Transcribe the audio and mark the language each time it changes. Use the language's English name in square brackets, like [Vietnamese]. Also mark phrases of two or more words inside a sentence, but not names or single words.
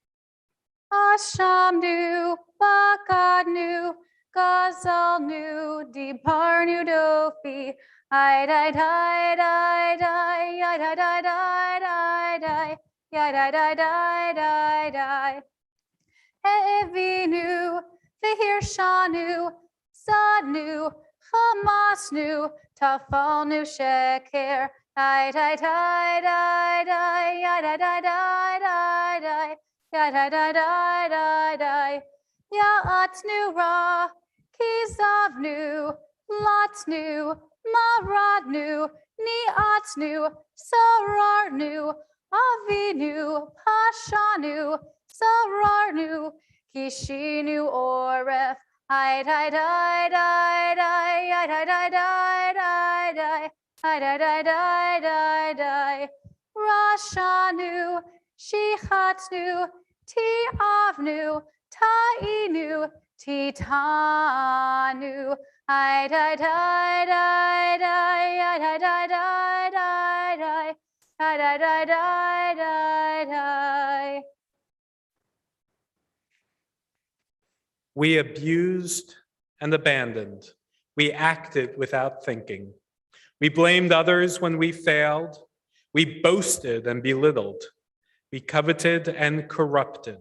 [Hebrew] אשמנו, בגדנו, גזלנו, דיברנו דופי, I die, die, die, die, I die, die, die, die, die, I die, die, die, die, die. העווינו, והרשענו, זדנו, חמסנו, טפלנו, שקר, I die, die, die, die, I die, die, die, die, die. Ya da da da da da. יעצנו רע, כיזבנו, לצנו, מרדנו, ניאצנו, סררנו, עווינו, פשענו, סררנו, קישינו עורף. I die die die die, I die die die die die, I die die die die die. רשענו, שיחתנו, תיעבנו, תעינו, תעתענו. I die, die, die, die, I die, die, die, die, die, I die, die, die, die, die. [English] We abused and abandoned. We acted without thinking. We blamed others when we failed. We boasted and belittled. We coveted and corrupted.